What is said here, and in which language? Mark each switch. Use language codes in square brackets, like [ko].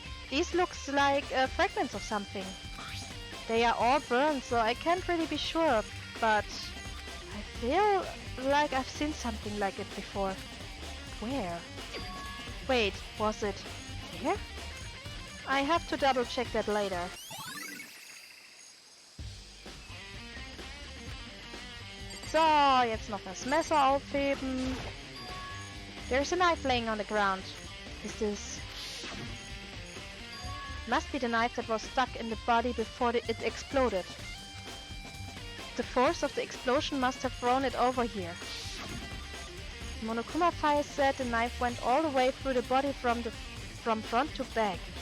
[en] These looks like fragments of something. They are all burned, so I can't really be sure, but I feel like I've seen something like it before. Where? Wait, was it here? I have to double check that later. [de] So, jetzt noch das Messer aufheben. [en] There's a knife laying on the ground. Is this... Must be the knife that was stuck in the body before it exploded. The force of the explosion must have thrown it over here. Monokuma Fire said the knife went all the way through the body from front to back.